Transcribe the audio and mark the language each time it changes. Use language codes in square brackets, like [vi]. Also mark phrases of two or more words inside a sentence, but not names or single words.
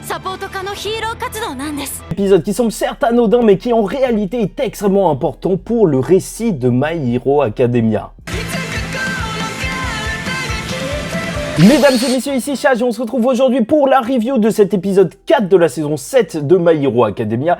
[ja] サポート課のヒーロー活動なんです。 [fr] Épisode qui semble certes anodin mais qui en réalité est extrêmement important pour le récit de My Hero Academia. Mesdames et messieurs, ici Chage et on se retrouve aujourd'hui pour la review de cet épisode 4 de la saison 7 de My Hero Academia.